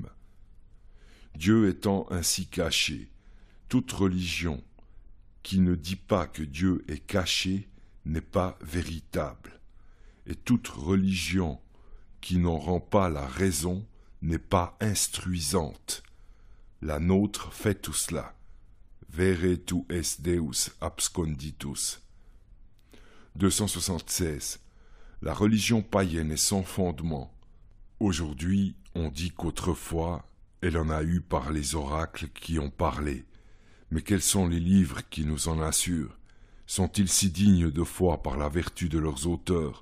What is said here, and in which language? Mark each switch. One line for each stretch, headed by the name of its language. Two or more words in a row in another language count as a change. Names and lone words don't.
French: Dieu étant ainsi caché, toute religion qui ne dit pas que Dieu est caché n'est pas véritable, et toute religion qui n'en rend pas la raison n'est pas instruisante. La nôtre fait tout cela.
Latin: Vere tu es Deus absconditus.
French: 276. La religion païenne est sans fondement. Aujourd'hui, on dit qu'autrefois, elle en a eu par les oracles qui ont parlé. Mais quels sont les livres qui nous en assurent? Sont-ils si dignes de foi par la vertu de leurs auteurs?